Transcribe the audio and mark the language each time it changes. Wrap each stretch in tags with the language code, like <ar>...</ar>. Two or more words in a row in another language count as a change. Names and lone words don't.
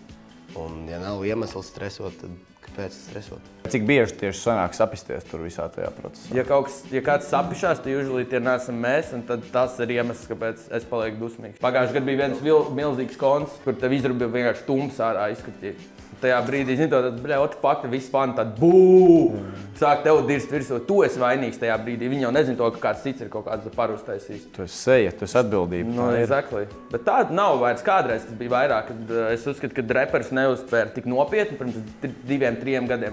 <lv>Un ja nav iemesls stresot, tad kāpēc stresot? Cik bieži tieši sanāk sapisties tur visā tajā procesā? Ja kāds sapišās, tad usually tie neesam mēs, un tad tas ir iemesls, kāpēc es palieku dusmīgs. Pagājušajā gadā bija viens milzīgs koncerts, kur tev izrubīja vienkārši tums ārā izskatīt. Tajā brīdī,</lv> <en>what the fuck,</en> <lv>visi fani tādi bū! Sāk tev dirst virsū, tu esi vainīgs tajā brīdī. Viņi jau nezina to, ka kāds cits ir kaut kāds zaparu uztaisījis. Tu esi seja, tu esi atbildība. Exactly. Bet tāda nav vairs. Kādreiz tas bija vairāk, kad es uzskatu, ka reperis neuztvēra tik nopietni pirms 2-3 gadiem.</lv>